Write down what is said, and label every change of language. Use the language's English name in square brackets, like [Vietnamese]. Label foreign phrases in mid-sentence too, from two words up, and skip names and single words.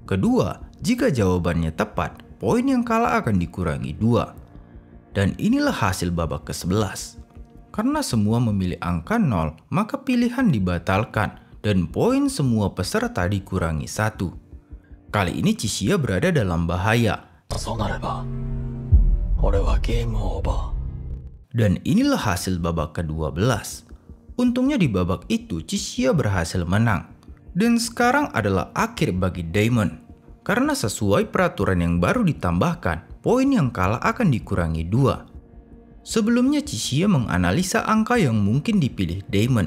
[Indonesian] Kedua, jika jawabannya tepat, poin yang kalah akan dikurangi 2. Dan inilah hasil babak ke-11. Karena semua memilih angka 0, maka pilihan dibatalkan dan poin semua peserta dikurangi 1. Kali ini Chishia berada dalam bahaya. [Japanese] そうなれば俺はゲームオーバー [Indonesian] Dan inilah hasil babak ke-12. Untungnya di babak itu Chishia berhasil menang. Dan sekarang adalah akhir bagi Damon. Karena sesuai peraturan yang baru ditambahkan, poin yang kalah akan dikurangi 2. Sebelumnya Chishia menganalisa angka yang mungkin dipilih Damon.